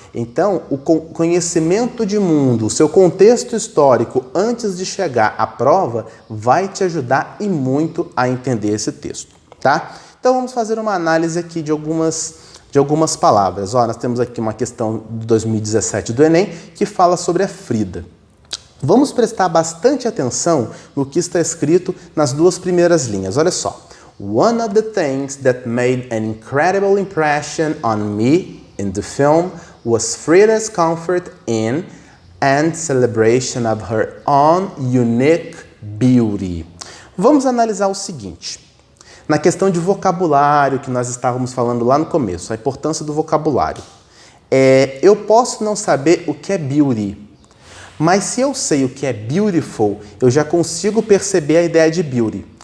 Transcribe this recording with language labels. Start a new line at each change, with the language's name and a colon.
Portuguese: Então, o conhecimento de mundo, o seu contexto histórico antes de chegar à prova, vai te ajudar e muito a entender esse texto, tá? Então, vamos fazer uma análise aqui de algumas palavras. Ó, nós temos aqui uma questão de 2017 do Enem que fala sobre a Frida. Vamos prestar bastante atenção no que está escrito nas duas primeiras linhas. Olha só.
English: One of the things that made an incredible impression on me in the film was Frida's comfort in and celebration of her own unique beauty.
Portuguese: Vamos analisar o seguinte. Na questão de vocabulário que nós estávamos falando lá no começo, a importância do vocabulário. Eu posso não saber o que é beauty, mas se eu sei o que é beautiful, eu já consigo perceber a ideia de beauty.